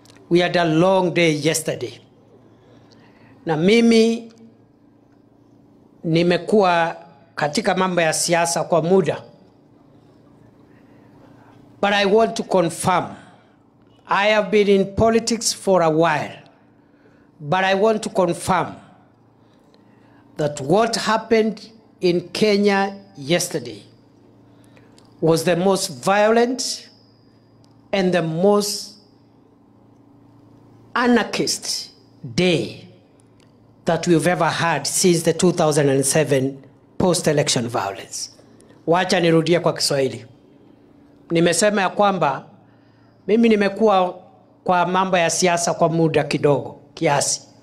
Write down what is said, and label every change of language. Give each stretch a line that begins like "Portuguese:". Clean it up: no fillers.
English: We had a long day yesterday.
Swahili: Na mimi nimekuwa katika mambo ya siasa kwa muda.
English: But I want to confirm, I have been in politics for a while, but I want to confirm that what happened in Kenya yesterday was the most violent and the most anarchist day that we've ever had since the 2007 post-election violence.
Swahili: Wacha nirudie kwa Kiswahili. Nimesema ya kwamba mimi nimekuwa kwa mambo ya siasa kwa muda kidogo kiasi.